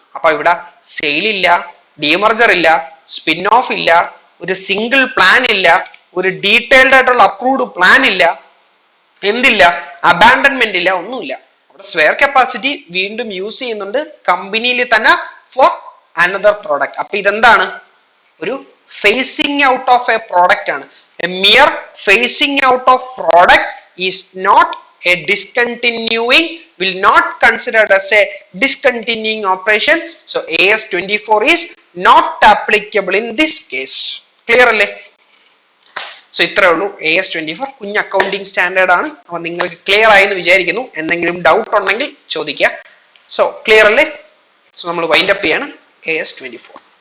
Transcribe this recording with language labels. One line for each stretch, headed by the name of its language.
Malayalam: അപ്പൊ ഇവിടെ സെയിൽ ഇല്ല, ഡീമർജർ ഇല്ല, സ്പിൻ ഓഫ് ഇല്ല, ഒരു സിംഗിൾ പ്ലാൻ ഇല്ല, ഒരു ഡീറ്റെയിൽഡ് ആയിട്ടുള്ള അപ്രൂവ്ഡ് പ്ലാൻ ഇല്ല, എന്തില്ല, അബാൻഡൻമെന്റ് ഇല്ല, ഒന്നുമില്ല. അവിടെ സ്പെയർ കപ്പാസിറ്റി വീണ്ടും യൂസ് ചെയ്യുന്നുണ്ട് കമ്പനിയിൽ തന്നെ
English: For another product.
Malayalam: അപ്പൊ ഇതെന്താണ്? ഒരു phasing out of A product ആണ്.
English: A mere facing out of product is not a discontinuing, will not considered as a discontinuing operation. So AS24 is not applicable in this case.
Malayalam: Clear അല്ലേ? So ഇത്രേ ഉള്ളൂ. AS24 കുഞ്ഞ് accounting standard ആണ്. അപ്പൊ നിങ്ങൾക്ക് clear ആയി എന്ന് വിചാരിക്കുന്നു. എന്തെങ്കിലും ഡൗട്ട് ഉണ്ടെങ്കിൽ ചോദിക്കുക. സോ ക്ലിയർ അല്ലേ? സോ നമ്മൾ വൈൻഡ് അപ്പ് ചെയ്യാണ് AS24.